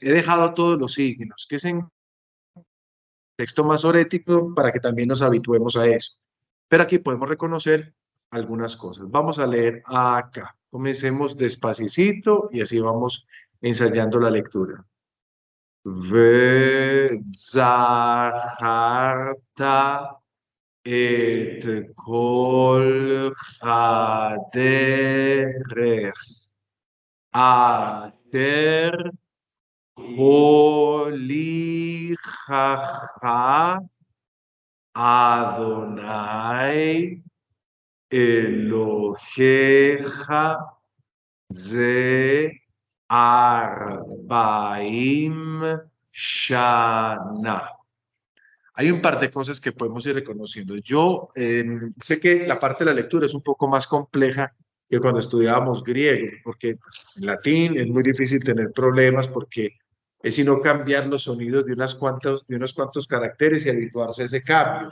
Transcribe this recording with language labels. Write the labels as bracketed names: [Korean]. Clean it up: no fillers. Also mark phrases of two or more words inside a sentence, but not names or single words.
[Spanish] He dejado todos los signos, que es en texto masorético, para que también nos habituemos a eso. Pero aquí podemos reconocer algunas cosas. Vamos a leer acá. Comencemos despacito y así vamos ensayando la lectura. [Hebrew] וזכרת את כל הדרך אשר הוליכך אדני אלהיך זה ארבעים שנה. [Spanish] Hay un par de cosas que podemos ir reconociendo. Yo sé que la parte de la lectura es un poco más compleja que cuando estudiábamos griego, porque en latín es muy difícil tener problemas porque es sino cambiar los sonidos de unos cuantos caracteres y habituarse a ese cambio.